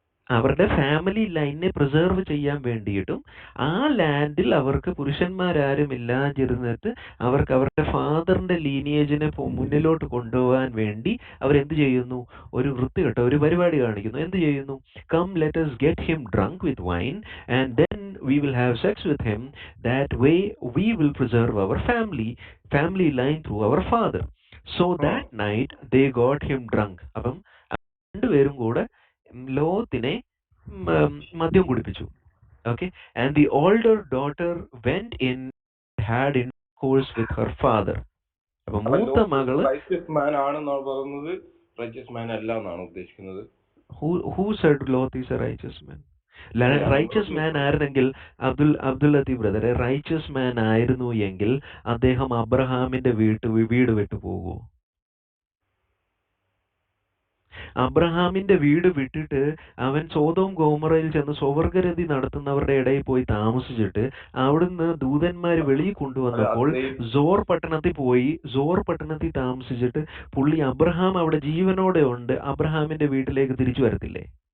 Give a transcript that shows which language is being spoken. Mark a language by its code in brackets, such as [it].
[ml] അവരുടെ ഫാമിലി ലൈനിനെ പ്രിസർവ് ചെയ്യാൻ വേണ്ടിയിട്ടും ആ ലാൻഡിൽ അവർക്ക് പുരുഷന്മാരാരും ഇല്ലാതിരുന്നിട്ട് അവർക്ക് അവരുടെ ഫാദറിന്റെ ലീനിയേജിനെ മുന്നിലോട്ട് കൊണ്ടുപോകാൻ വേണ്ടി അവരെന്ത് ചെയ്യുന്നു? ഒരു വൃത്തികെട്ട ഒരു പരിപാടി കാണിക്കുന്നു. എന്ത് ചെയ്യുന്നു? [en] Come let us get him drunk with wine, and then we will have sex with him, that way we will preserve our family line through our father. So that night they got him drunk. [ml] അപ്പം രണ്ടുപേരും കൂടെ ലോത്തിനെ മദ്യം കുടിപ്പിച്ചു. [en] Okay, and the older daughter went in, had intercourse with her father. [ml] അപ്പൊ മൂത്ത മകള് righteous മാൻ ആണെന്നാണ് പറയുന്നത്, righteous മാൻ അല്ല എന്നാണ് ഉദ്ദേശിക്കുന്നത്. [en] who said Lot is a righteous man? [ml] Righteous മാൻ ആയിരുന്നെങ്കിൽ അബ്ദുൽ ലത്തീഫ് ബ്രദറെ, റൈച്ചസ് മാൻ ആയിരുന്നു എങ്കിൽ അദ്ദേഹം അബ്രഹാമിന്റെ വീട് വിട്ടു പോകുമോ? അബ്രഹാമിന്റെ വീട് വിട്ടിട്ട് അവൻ സോതോം ഗോമറയിൽ ചെന്ന് സ്വവർഗരതി നടത്തുന്നവരുടെ ഇടയിൽ പോയി താമസിച്ചിട്ട് അവിടുന്ന് ദൂതന്മാർ വെളിയിൽ കൊണ്ടുവന്നപ്പോൾ സോർ പട്ടണത്തിൽ താമസിച്ചിട്ട് പുള്ളി അബ്രഹാം അവിടെ ജീവനോടെ ഉണ്ട്, അബ്രഹാമിന്റെ വീട്ടിലേക്ക് തിരിച്ചു വരത്തില്ലേ?